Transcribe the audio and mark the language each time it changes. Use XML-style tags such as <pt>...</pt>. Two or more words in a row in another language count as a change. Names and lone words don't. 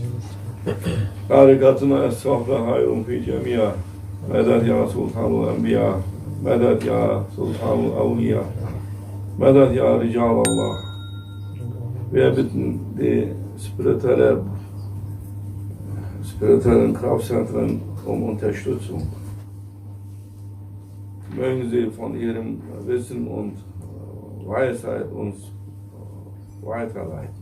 <ar>باركتنا الصحبة خير في جميع مدد يا سلطان الأنبياء مدد يا سلطان الأولياء مدد يا رجال الله.</ar> <de>Wir bitten die spirituellen Kraftzentren um Unterstützung. Mögen sie von ihrem Wissen und Weisheit uns weiterleiten.</de>